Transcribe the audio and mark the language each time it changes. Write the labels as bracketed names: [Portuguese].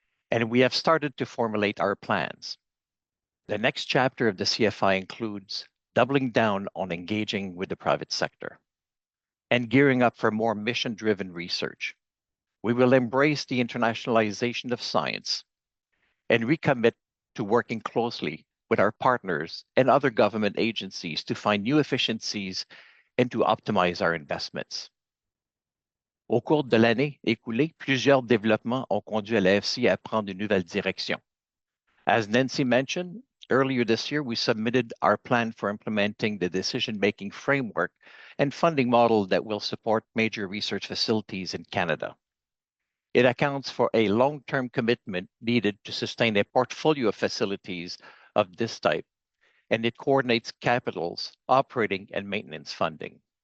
[English] And we have started to formulate our plans. The next chapter of the CFI includes doubling down on engaging with the private sector and gearing up for more mission-driven research. We will embrace the internationalization of science and recommit to working closely with our partners and other government agencies to find new efficiencies and to optimize our investments. [French] Au cours de l'année écoulée, plusieurs développements ont conduit l'AFC à prendre une nouvelle direction. [English] As Nancy mentioned, earlier this year, we submitted our plan for implementing the decision-making framework and funding model that will support major research facilities in Canada. It accounts for a long-term commitment needed to sustain a portfolio of facilities of this type, and it coordinates capitals, operating, and maintenance funding.